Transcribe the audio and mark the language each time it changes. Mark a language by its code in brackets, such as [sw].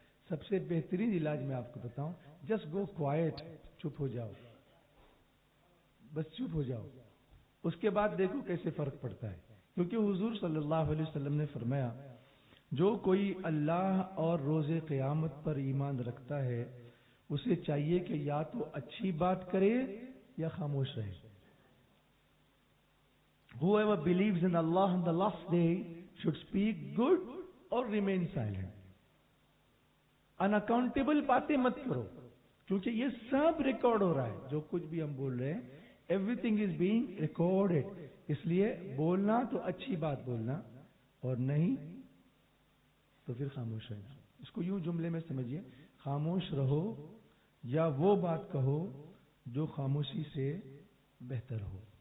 [ur] سب سے بہترین علاج میں آپ کو بتاؤں، [en] just go quiet, [ur] چپ ہو جاؤ، بس چپ ہو جاؤ، اس کے بعد دیکھو کیسے فرق پڑتا ہے. کیونکہ حضور صلی اللہ علیہ وسلم نے فرمایا جو کوئی اللہ اور روز قیامت پر ایمان رکھتا ہے اسے چاہیے کہ یا تو اچھی بات کرے یا خاموش رہے. [en] Whoever believes in Allah on the last day should speak good or remain silent. [ur] Unaccountable باتیں مت کرو، کیونکہ یہ سب ریکارڈ ہو رہا ہے. جو کچھ بھی ہم بول رہے ہیں [en] everything is being recorded. [ur] اس لیے بولنا تو اچھی بات بولنا، اور نہیں تو پھر خاموش رہنا. اس کو یوں جملے میں سمجھیے، خاموش رہو یا وہ بات کہو جو خاموشی سے بہتر ہو.